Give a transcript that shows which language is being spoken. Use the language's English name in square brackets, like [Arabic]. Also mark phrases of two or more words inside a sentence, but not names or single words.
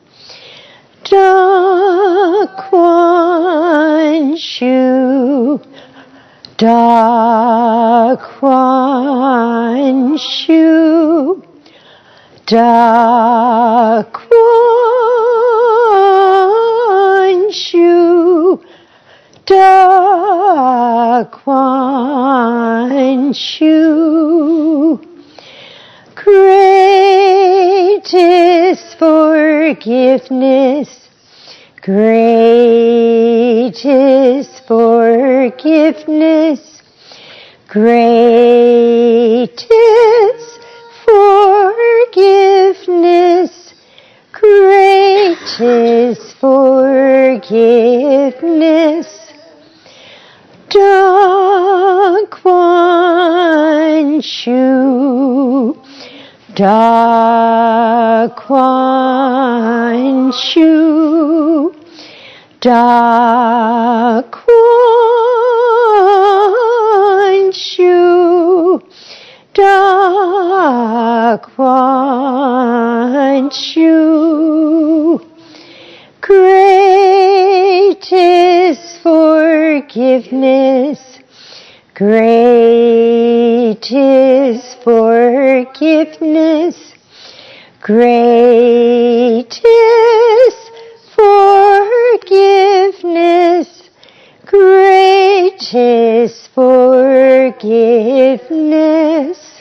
[Chinese] 大宽恕，大宽恕，大宽恕，大宽恕. [English] Greatest forgiveness, greatest forgiveness, greatest forgiveness, greatest forgiveness. [Chinese] 大宽恕，大宽恕，大宽恕，大宽恕. [English] Greatest forgiveness, greatest forgiveness, greatest forgiveness, greatest forgiveness.